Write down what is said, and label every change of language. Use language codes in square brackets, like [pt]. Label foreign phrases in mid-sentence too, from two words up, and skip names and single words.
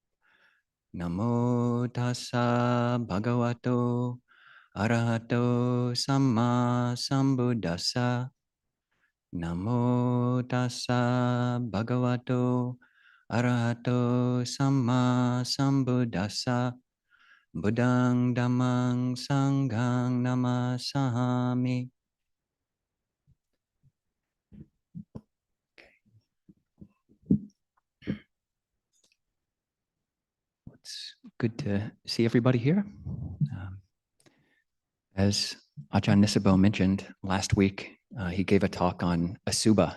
[pi] Namo tassa bhagavato arahato samma sambuddhassa. Namo tassa bhagavato arahato samma sambuddhassa. Buddhaṃ Dhammāṃ Sanghaṃ namasami. [en] It's good to see everybody here. As Ajahn Nisabo mentioned last week, he gave a talk on asubha.